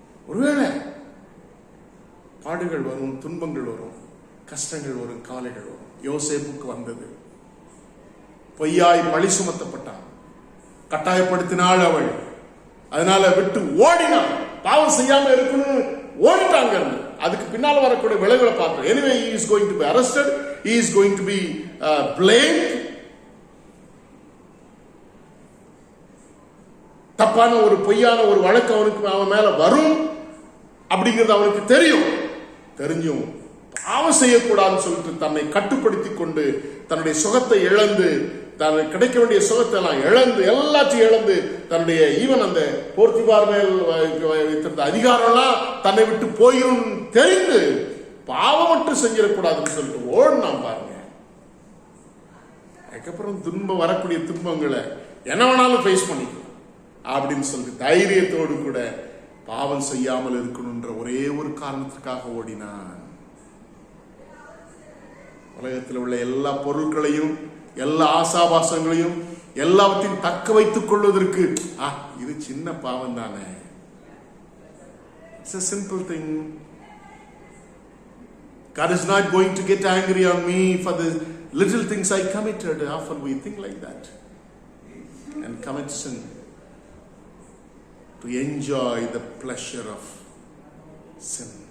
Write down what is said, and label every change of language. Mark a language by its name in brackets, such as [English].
[Tamil] ஒருவேளை பாடுகள் வரும், துன்பங்கள் வரும், கஷ்டங்கள் வரும், கவலைகள் வரும். யோசேப்புக்கு வந்தது. பொய்யாய் பழி சுமத்தப்பட்டான், கட்டாயப்படுத்தினாள் அவள், அதனால விட்டு ஓடினான். பாவம் செய்யாம இருக்கணும் ஓடிட்டாங்க. அதுக்கு பின்னால் வரக்கூடிய விளைவுகளை பார்க்கிறோம். [English] Anyway, he is going to be arrested, he is going to be blamed. [Tamil] தப்பான ஒரு பொய்யான ஒரு வழக்கு அவன் மேல வரும் அப்படிங்கிறது அவனுக்கு தெரியும். தெரிஞ்சும் பாவம் செய்யக்கூடாதுன்னு சொல்லிட்டு தன்னை கட்டுப்படுத்தி கொண்டு தன்னுடைய சுகத்தை இழந்து, தனக்கு கிடைக்க வேண்டிய சுகத்தை எல்லாம் இழந்து, எல்லாத்தையும் இழந்து, தன்னுடைய ஈவன் அந்த போர்த்திபார் மேல் வைத்திருந்த அதிகாரம்லாம் தன்னை விட்டு போயிரும் தெரிந்து பாவம் மட்டும் செஞ்சிடக்கூடாதுன்னு சொல்லிட்டு ஓடினான் பாருங்க. அதுக்கப்புறம் துன்பம் வரக்கூடிய துன்பங்களை என்ன வேணாலும் ஃபேஸ் பண்ணிக்கலாம் அப்படின்னு சொல்லிட்டு தைரியத்தோடு கூட பாவம் செய்யாமல் இருக்கணும்ன்ற ஒரே ஒரு காரணத்திற்காக ஓடினான். உலகத்தில் உள்ள எல்லா பொருட்களையும், எல்லா ஆசாபாசங்களையும் எல்லாவற்றையும் தக்க வைத்துக் கொள்வதற்கு இது சின்ன பாவம் தானே, [English] it's a simple thing. God is not going to get angry on me for the little things I committed. Often we think like that and commit sin to enjoy the pleasure of sin.